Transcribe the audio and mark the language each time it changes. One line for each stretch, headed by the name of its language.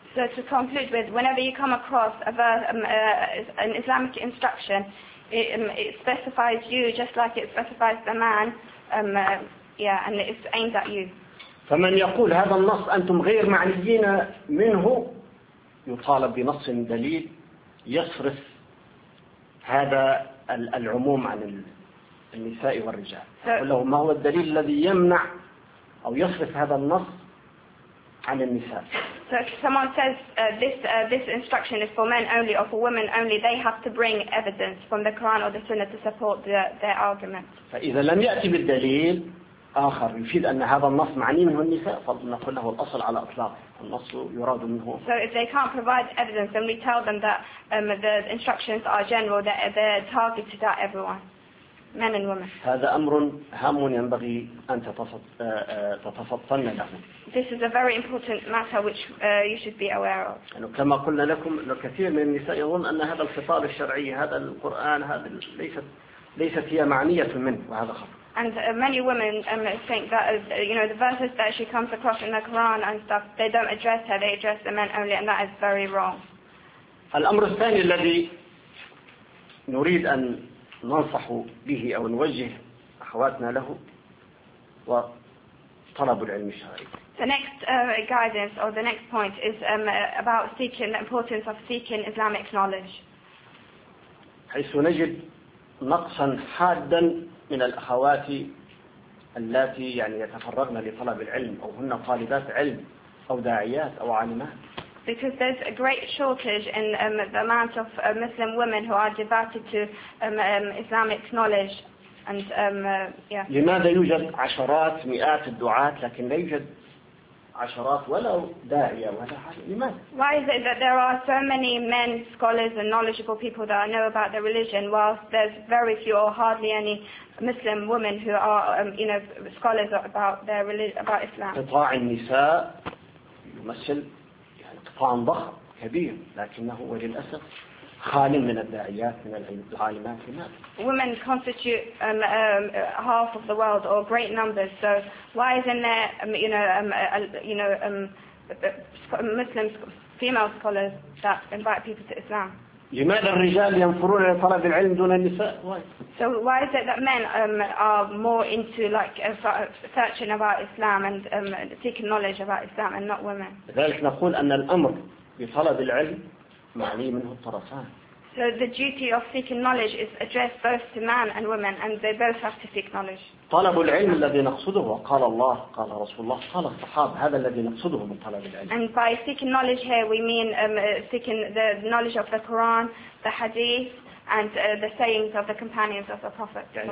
English: So to conclude with, whenever you come across a verse, an Islamic instruction, it specifies you just like it specifies the man, and it's aimed at you.
Arabic: فمن يقول هذا النص أنتم غير معنيين منه يطالب بنص دليل يصرف هذا العموم عن النساء والرجال. أقول له ما هو الدليل الذي يمنع أو يصرف هذا النص عن النساء؟
English: So if someone says this instruction is for men only or for women only, they have to bring evidence from the Quran or the Sunnah to support their argument.
Arabic: فإذا لم يأتي بالدليل آخر يفيد أن هذا النص معني منه النساء فنقول له الأصل على إطلاق النص يراد منه.
English: So if they can't provide evidence, then we tell them that the instructions are general, that they're targeted at everyone, men and women.
Arabic: هذا أمر هام ينبغي أن تتفطن له.
English: This is a very important matter which you should be aware of.
Arabic: كما قلنا لكم الكثير من النساء يظن أن هذا الخطاب الشرعي هذا القرآن هذا ليست هي معنية منه وهذا خطأ.
English: And many women think that the verses that she comes across in the Quran and stuff, they don't address her, they address the men only, and that is very wrong.
Arabic: الأمر الثاني الذي نريد أن ننصح به أو نوجه أخواتنا له وطلب العلم الشرعي.
English: The next guidance or the next point is about seeking the importance of seeking Islamic knowledge.
Arabic: حيث نجد نقصا حادا من الأخوات اللاتي يتفرغن لطلب العلم أو هن طالبات علم أو داعيات أو عالمات.
English: Because there's a great shortage in the amount of Muslim women who are devoted to Islamic knowledge and
Arabic: لماذا يوجد عشرات مئات الدعاة لكن لا يوجد عشرات ولا داعية ولا عالم؟ لماذا؟
English: Why is it that there are so many men scholars and knowledgeable people that know about the religion while there's very few or hardly any Muslim women who are scholars about their religion, about Islam.
Arabic: قطاع النساء يمثل قطاع ضخم كبير لكنه وللأسف خال من الداعيات من العالمات.
English: Women constitute half of the world or great numbers. So why isn't there Muslim female scholars that invite people to Islam?
Arabic: لماذا الرجال ينفرون على طلب العلم دون النساء؟
English: So why is it that men are more into searching about Islam and seeking knowledge about Islam and not women?
Arabic: لذلك نقول أن الأمر بطلب العلم معني منه الطرفان.
English: So the duty of seeking knowledge is addressed both to man and women, and they both have to seek knowledge.
Arabic: طلب العلم الذي نقصده قال الله قال رسول الله قال الصحابة هذا الذي نقصده من طلب العلم.
English: And by seeking knowledge here we mean seeking the knowledge of the Quran, the Hadith, and the sayings of the companions of the Prophet.